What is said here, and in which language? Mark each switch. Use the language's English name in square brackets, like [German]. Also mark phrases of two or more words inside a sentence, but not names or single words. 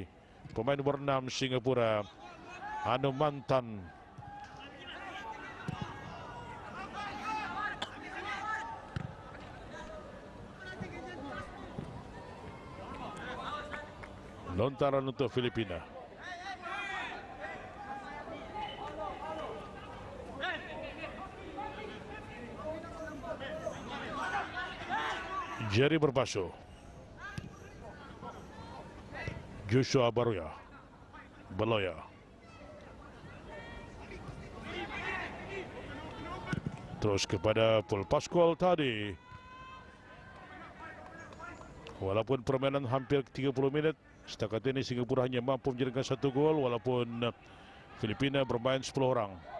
[Malay] Pemain nomor 6 Singapura, Hanumantan. Lontaran untuk Filipina. Jerry berbasuh. Joshua Baroya. Beloya. Terus kepada Paul Pascual tadi. Walaupun permainan hampir 30 menit, setakat ini Singapura hanya mampu menjadikan 1 gol walaupun Filipina bermain 10 orang.